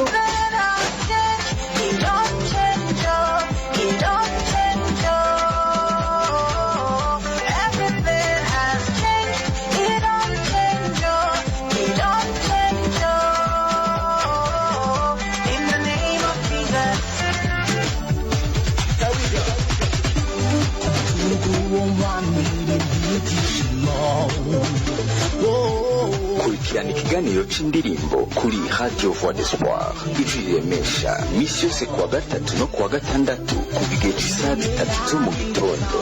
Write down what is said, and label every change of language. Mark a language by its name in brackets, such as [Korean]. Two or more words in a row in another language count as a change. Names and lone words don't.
[English] He don't change, he don't change, everything has changed. He don't change, he don't change, in the name of Jesus. There we go. [Rundi] Kurikirana ikiganiro c'indirimbo kuri Radio Voix d'Espoir ijwi riremesha misi yose kuwa gatatu no kuwa gatandatu kuva igihe c'isaha zitatu zo mu gitondo.